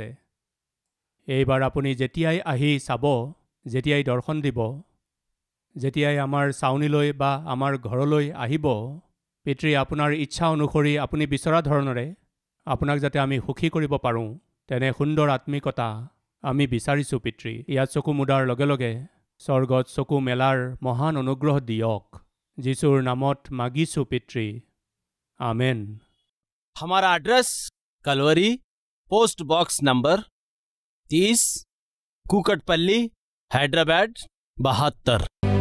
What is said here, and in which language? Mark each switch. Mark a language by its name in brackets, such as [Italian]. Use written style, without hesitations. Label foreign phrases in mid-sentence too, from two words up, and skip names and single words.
[Assamese] এইবাৰ আপুনি যেতিয়াই আহি চাব, যেতিয়াই দৰ্শন দিব, যেতিয়াই আমাৰ চাউনিলৈ বা আমাৰ ঘৰলৈ আহিব, পিতৃ আপোনাৰ ইচ্ছা অনুসৰি আপুনি বিচৰা ধৰণেৰে আপোনাক যাতে আমি সুখী কৰিব পাৰোঁ, তেনে সুন্দৰ আত্মিকতা আমি বিচাৰিছোঁ পিতৃ। ইয়াত চকু মুদাৰ লগে লগে স্বৰ্গত চকু মেলাৰ মহান অনুগ্ৰহ দিয়ক। যীশুৰ নামত মাগিছোঁ পিতৃ, আমেন। [Hindi] हमारा एड्रेस कलवरी, [English] post box number [Hindi] 30, कुकटपल्ली, हैदराबाद 72।